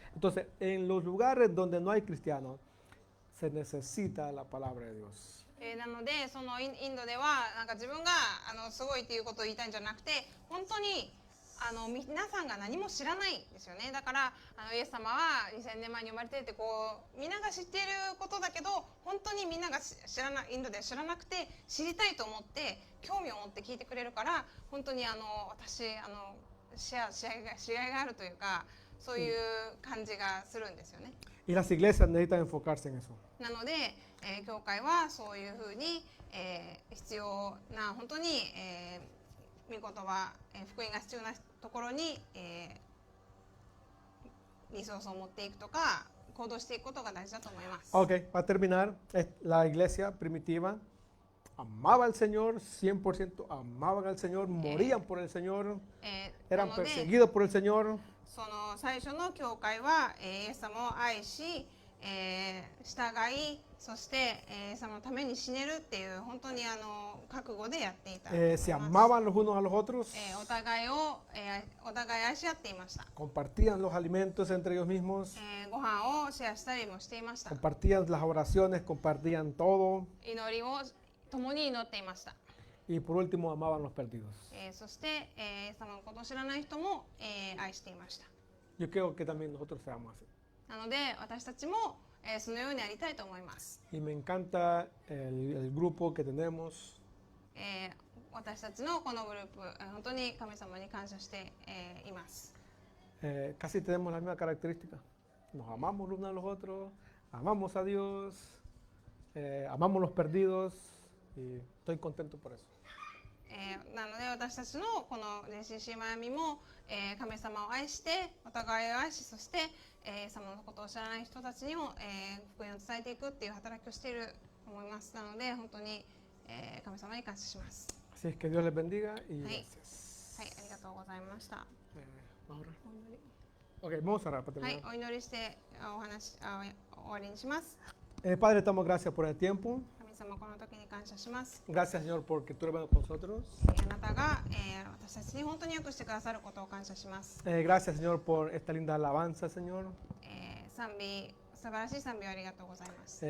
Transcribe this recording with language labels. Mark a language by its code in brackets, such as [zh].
[es] Entonces, en los lugares donde no hay cristianos, se necesita la palabra de Dios. [ja] なのでそのインドではなんか自分がすごいっていうことを言いたいんじゃなくて、本当に皆さんが何も知らないんですよね。だからイエス様は2000年前に生まれてってみんなが知っていることだけど、本当にみんながインドで知らなくて知りたいと思って興味を持って聞いてくれるから、本当に私試合があるというか、そういう感じがするんですよね。 [es] Y las iglesias necesitan enfocarse en eso. [ja] なので、教会はそういうふうに、必要な本当に、御言葉、福音が必要なところに、リソースを持っていくとか行動していくことが大事だと思います。 [es] Ok, para terminar, la iglesia primitiva amaba al Señor, 100% amaban al Señor, morían por el Señor, [ja] な [es] eran [ja] ので [es] perseguidos por el Señor. [ja] その最初の教会は、イエス様を愛し、従い、そして、イエス様のために死ねるっていう本当に覚悟でやっていたと思います。 [es] Se amaban los unos a los otros, [ja] お互い愛し合っていました。 [es] compartían los alimentos entre ellos mismos, [ja] ご飯をシェアしたりもしていました。 [es] compartían las oraciones, compartían todo [ja] 祈りを共に祈っていました。 [es] y por último amaban los perdidos. [ja] そして、イエス様のことを知らない人も、愛していました。 [es] Yo creo que también nosotros seamos así. [ja] なので私たちも、そのようにやりたいと思います。 [es] Y me encanta el grupo que tenemos. [ja] 私たちのこのグループ、本当に神様に感謝して、います。 [es] Casi tenemos la misma característica. Nos amamos los unos a los otros, amamos a Dios, amamos los perdidos y estoy contento por eso. [ja] なので私たちのこの JCC マイアミも、神様を愛してお互いを愛し、そして、イエス様のことを知らない人たちにも、福音を伝えていくっていう働きをしていると思います。なので本当に、神様に感謝します。 [es] Así es que Dios les bendiga y [en] Hey. [es] gracias. [ja] はい、ありがとうございました。 [es] ¿Vamos a orar? Ok, vamos a orar para [ja] はい [es] terminar.、 [ja] お祈りして終わりにします。 [es] Padre, damos gracias por el tiempo. [ja] 神様、この時に感謝します。 [es] Gracias, Señor, porque tú eres bueno con nosotros. [ja] あなたが、私たちに本当によくしてくださることを感謝します。 [es] Gracias, Señor, por esta linda alabanza, Señor. [ja] 賛美、素晴らしい賛美をありがとうございます。